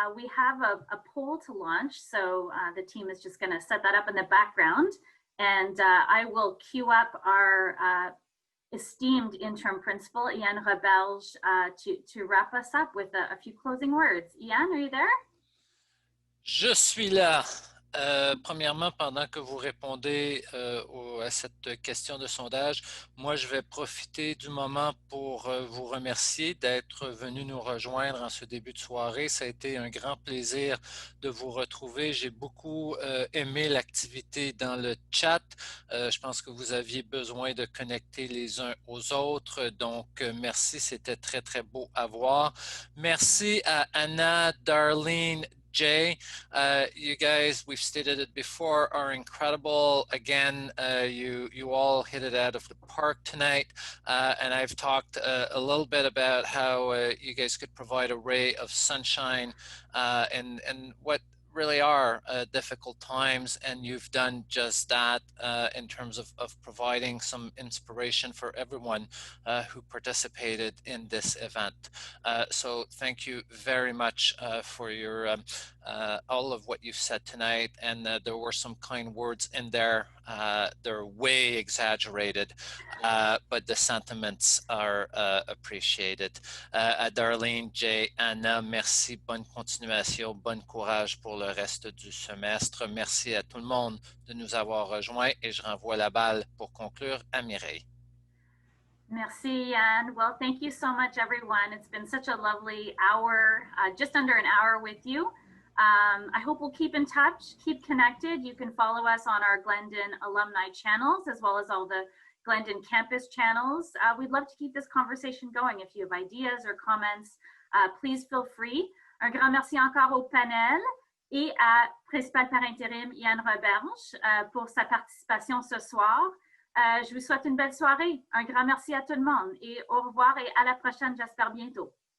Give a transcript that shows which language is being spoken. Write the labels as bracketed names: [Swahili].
[English] We have a poll to launch, so the team is just going to set that up in the background, and I will queue up our esteemed interim principal, Ian Roberge, to wrap us up with a few closing words. Ian, are you there? [French] Je suis là. Premièrement, pendant que vous répondez à cette question de sondage, moi, je vais profiter du moment pour vous remercier d'être venu nous rejoindre en ce début de soirée. Ça a été un grand plaisir de vous retrouver. J'ai beaucoup aimé l'activité dans le chat. Je pense que vous aviez besoin de connecter les uns aux autres. Donc, merci, c'était très, très beau à voir. Merci à [English] Anna, Darlene, Jay, you guys, we've stated it before, are incredible. Again, you all hit it out of the park tonight. And I've talked a little bit about how you guys could provide a ray of sunshine and what really are difficult times, and you've done just that in terms of providing some inspiration for everyone who participated in this event. So thank you very much for your all of what you've said tonight, and there were some kind words in there. They're way exaggerated, but the sentiments are appreciated. [French] À Darlene, Jay, Anna, merci, bonne continuation, bon courage pour le reste du semestre. Merci à tout le monde de nous avoir rejoints, et je renvoie la balle pour conclure à Mireille. Merci, Yann. [English] Well, thank you so much, everyone. It's been such a lovely hour, just under an hour with you. I hope we'll keep in touch, keep connected. You can follow us on our Glendon alumni channels, as well as all the Glendon campus channels. We'd love to keep this conversation going. If you have ideas or comments, please feel free. [French] Un grand merci encore au panel et à Principal par intérim Ian Roberge pour sa participation ce soir. Je vous souhaite une belle soirée. Un grand merci à tout le monde et au revoir et à la prochaine, j'espère bientôt.